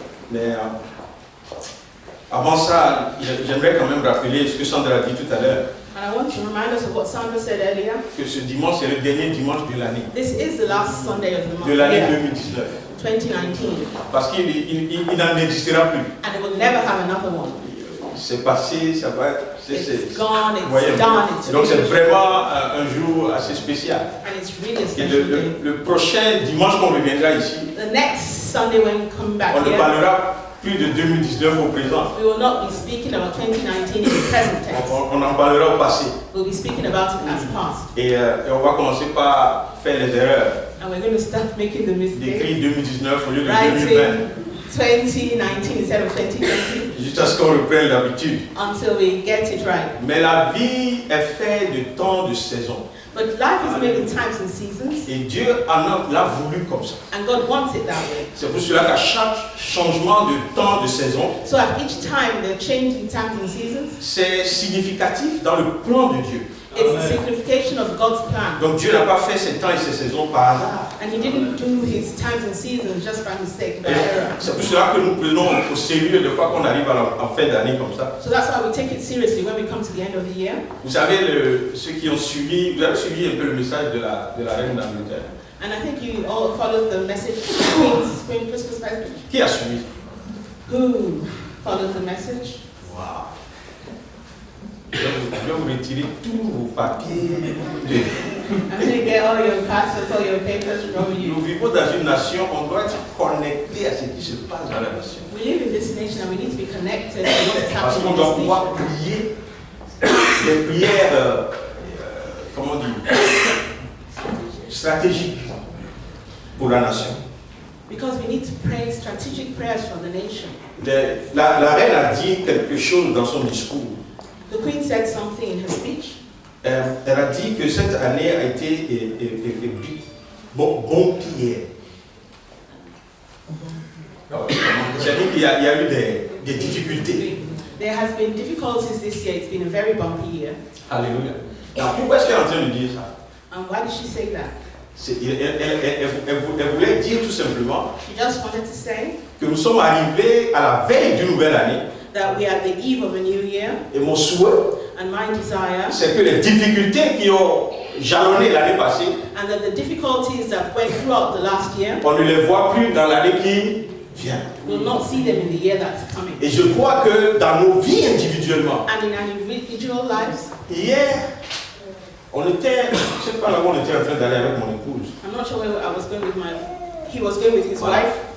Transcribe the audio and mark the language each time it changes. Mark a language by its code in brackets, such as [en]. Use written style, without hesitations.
[fr] Mais avant ça, j'aimerais quand même rappeler ce que Sandra a dit tout à l'heure, [en] And I want to remind us of what Sandra said earlier. [fr] que ce dimanche c'est le dernier dimanche de l'année, [en] This is the last Sunday of the month, [fr] de l'année [en] yeah, [fr] 2019. [en] 2019, [fr] Parce qu'il n'en existera plus. [en] and it will never have another one. [fr] C'est passé, ça va être... [en] It's gone, [fr] Vous voyez, [en] it's done, it's [fr] donc c'est [en] finished. [fr] vraiment un jour assez spécial. [en] And it's really a [fr] Et [en] special day. [fr] le prochain dimanche qu'on reviendra ici, [en] The next Sunday when we come back [fr] on ne [en] here, [fr] parlera plus de 2019 au présent. [en] we will not be speaking about 2019 in the present tense. [fr] On en parlera au passé. [en] We'll be speaking about it as past. [fr] Et on va commencer par faire les erreurs. [en] And we're going to start making the mistake. [fr] D'écrire 2019 au lieu de 2020. [en] Writing 2019 instead of 2020 [fr] Jusqu'à ce qu'on reprenne l'habitude. [en] until we get it right. [fr] Mais la vie est faite de temps de saison. [en] But life is made in times and seasons, [fr] Et Dieu l'a voulu comme ça. [en] and God wants it that way. [fr] C'est pour cela qu'à chaque changement de temps de saison, [en] So at each time, the change in times and seasons, [fr] c'est significatif dans le plan de Dieu. [en] it's the signification of God's plan. [fr] Donc Dieu n'a pas fait ses temps et ses saisons par hasard. [en] And He didn't do His times and seasons just by mistake, by [fr] Et [en] error. [fr] c'est pour cela que nous prenons au sérieux de fois qu'on arrive en fin d'année comme ça. [en] So that's why we take it seriously when we come to the end of the year. [fr] Vous savez, ceux qui ont suivi, vous avez suivi un peu le message de la reine d'Angleterre. [en] And I think you all followed the message, Queen Christmas message. [fr] Qui a suivi? [en] Who followed the message? Wow. [fr] Je vais vous retirer tous vos papiers. [en] I'm going to get all your passports, all your papers from [fr] Nous [en] you. [fr] vivons dans une nation, on doit être connecté à ce qui se passe dans la nation. [en] We live in this nation and we need to be connected to what is [fr] Parce [en] happening [fr] qu'on doit [en] in this [fr] pouvoir [en] nation. [fr] prier des prières, comment dire, stratégiques pour la nation. [en] Because we need to pray strategic prayers for the nation. [fr] La reine a dit quelque chose dans son discours. [en] The Queen said something in her speech. [fr] Elle a dit que cette année a été bon pire. C'est-à-dire qu'il y a eu des difficultés. [en] There has been difficulties this year. It's been a very bumpy year. [fr] Alléluia. Alors pourquoi est-ce qu'elle est en train de dire ça? [en] And why did she say that? [fr] Elle voulait dire tout simplement [en] She just wanted to say [fr] que nous sommes arrivés à la veille d'une nouvelle année. [en] that we are at the eve of a new year, [fr] Et mon souhait, [en] and my desire, [fr] c'est que les difficultés qui ont jalonné l'année passée, [en] and that the difficulties that went throughout the last year, [fr] on ne les voit plus dans l'année qui vient. [en] we'll not see them in the year that's coming. [fr] Et je crois que dans nos vies individuellement, [en] And in our individual lives, [fr] hier, on était, je ne sais pas là où on était en train d'aller avec mon épouse. [en] I'm not sure where I was going with he was going with his wife.